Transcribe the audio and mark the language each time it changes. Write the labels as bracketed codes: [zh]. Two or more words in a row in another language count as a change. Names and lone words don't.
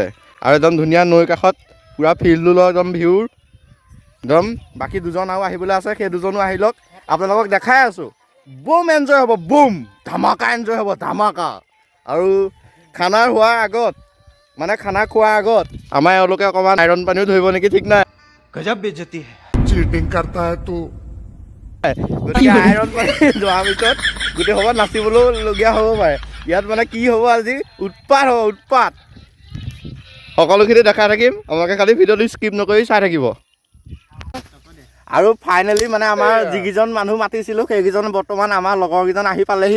[as] আৰু একদম ধুনীয়া নৈ কাষত পূৰা ফিল্ডটো লয় একদম ভিউৰ একদম। বাকী 2জন আৰু আহিবলৈ আছে, সেই 2জনো আহি লওক। আপোনালোকক দেখাই আছোঁ, বুম এনজয় হ'ব, বুম ধামাকা এনজয় হ'ব, ধামাকা। আৰু খানাৰ হোৱাৰ আগত মানে খানা খোৱাৰ আগত আমাৰ এওঁলোকে অকণমান আইৰণ পানীও ধৰিব নেকি ঠিক নাই। [hi] गजब बेइज्जती है। चीटिंग करता है तू। [as] গতিকে আইৰণ পানী যোৱাৰ পিছত গোটেই সময়ত নাচিবলৈও লগীয়া হ'ব পাৰে। ইয়াত মানে কি হ'ব আজি উৎপাত হ'ব উৎপাত। সকলোখিনি দেখাই থাকিম, আপোনালোকে খালি ভিডিঅ'টো স্কিপ নকৰি চাই থাকিব। আৰু ফাইনেলি মানে আমাৰ যিকেইজন মানুহ মাতিছিলোঁ সেইকেইজন বৰ্তমান আমাৰ লগৰকেইজন আহি পালেহি।